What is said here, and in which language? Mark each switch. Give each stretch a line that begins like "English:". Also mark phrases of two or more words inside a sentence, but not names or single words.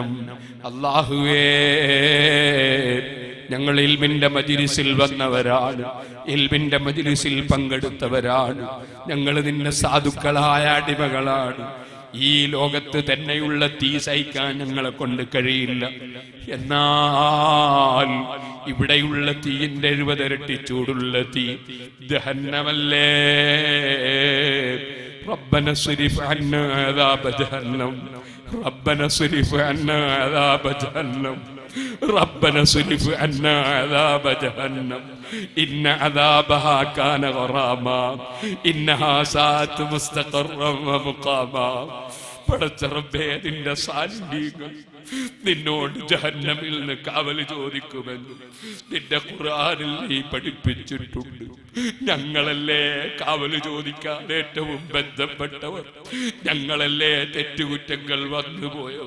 Malayalam: അല്ലാഹുവേ, ഞങ്ങൾ ഇൽമിന്റെ മജ്‌ലിസിൽ വന്നവരാണ്, ഇൽമിന്റെ മജ്‌ലിസിൽ പങ്കെടുത്തവരാണ്. ഞങ്ങൾ നിന്റെ സാധുക്കളായ അടിമകളാണ്. ഈ ലോകത്ത് തന്നെയുള്ള തീ സഹിക്കാൻ ഞങ്ങളെ കൊണ്ട് കഴിയില്ല. എന്നാൽ ഇവിടെയുള്ള തീയിന്റെ 70 ഇരട്ടി ചൂടുള്ള തീ ജഹന്നമല്ലേ.
Arabic: ربنا اصرف عنا عذاب جهنم ربنا اصرف عنا عذاب جهنم ربنا اصرف عنا عذاب جهنم إن عذابها كان غراما إنها ساءت مستقرا ومقاما.
Malayalam: പടച്ച റബ്ബേ, നിന്റെ സാന്നിധ്യം നിന്നോട് ജഹന്നമിൽ നിന്ന് കാവൽ ചോദിക്കുമെന്ന് നിന്റെ ഖുർആനിൽ നീ പഠിപ്പിച്ചിട്ടുണ്ട്. ഞങ്ങളല്ലേ കാവൽ ചോദിക്കാൻ ഏറ്റവും ബന്ധപ്പെട്ടവർ, ഞങ്ങളല്ലേ തെറ്റുകുറ്റങ്ങൾ വന്നുപോയവർ.